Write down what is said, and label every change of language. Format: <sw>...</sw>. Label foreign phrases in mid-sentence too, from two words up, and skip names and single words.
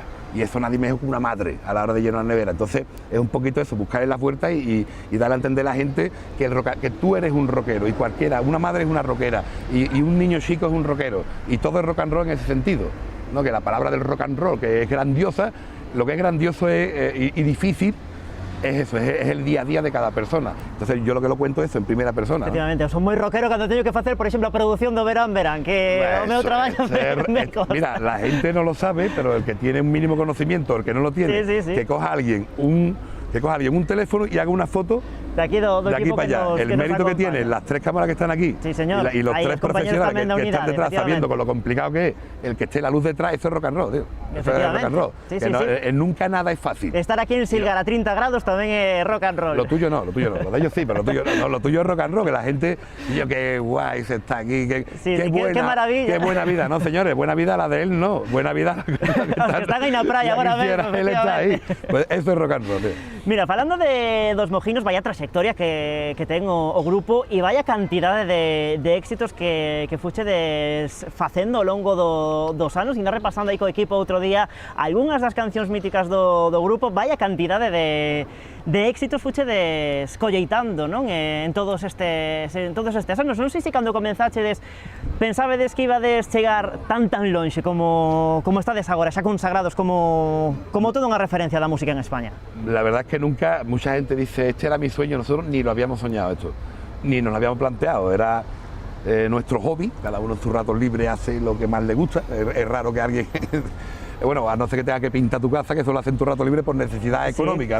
<es>Y eso nadie mejor que una madre a la hora de llenar una nevera. Entonces es un poquito eso, buscarle las vueltas y darle a entender a la gente que tú eres un rockero y cualquiera, una madre es una rockera y un niño chico es un rockero y todo es</es> <en>rock and roll</en> <es>en ese sentido, ¿no? Que la palabra del</es> <en>rock and roll,</en> <es>que es grandiosa, lo que es grandioso y difícil es eso, es el día a día de cada persona. Entonces yo lo que lo cuento es eso en primera persona.</es> <gl>Efectivamente, son moi rockeros cando teño que facer, por exemplo, a produción do Verán Verán, que o meu traballo me consta.</gl> <es>Mira, la gente no lo sabe, pero el que tiene un mínimo conocimiento, el que no lo tiene, que coja a alguien un teléfono y haga una foto de aquí para allá. El mérito que tiene, las 3 cámaras que están aquí y los 3 profesionales que están detrás sabiendo con lo complicado que es el que esté la luz detrás, eso es</es> <en>rock and roll,</en> <es>tío. Eso es</es> <en>rock and roll.</en> <es>Sí, que sí, no, sí. Nunca nada es fácil. Estar aquí en Silgar a 30 grados también es</es> <en>rock and roll.</en> <es>Lo tuyo no, lo de ellos sí, pero lo tuyo no, lo tuyo es</es> <en>rock and roll,</en> <es>que la gente, yo qué guay se está aquí, qué maravilla. Qué buena vida, no señores, buena vida la de él no, buena vida que están en la playa ahora mesmo. Él está ahí. Pues eso es</es> <en>rock and roll,</en> <es>tío.</es> <gl>Mira, falando de dos mojinos, vaya trayectoria que ten o grupo e vaya cantidade de éxitos que fuchedes facendo ao longo dos anos, ainda repasando aí co equipo outro día algunhas das cancións míticas do grupo, vaya cantidade de éxitos fuchedes colleitando, non? En todos estes anos. Non sei se cando comenzachedes pensábedes que ibades chegar tan lonxe como estades agora, xa consagrados como toda unha referencia da música en España.</gl> <es>La verdad es que nunca, mucha gente dice, este era mi sueño, nosotros ni lo habíamos soñado esto, ni nos lo habíamos planteado, era nuestro hobby, cada uno en su rato libre hace lo que más le gusta, es raro que alguien... Bueno, a no ser que tenga que pintar tu casa, que eso lo hace en tu rato libre por necesidad económica, ¿no?</es>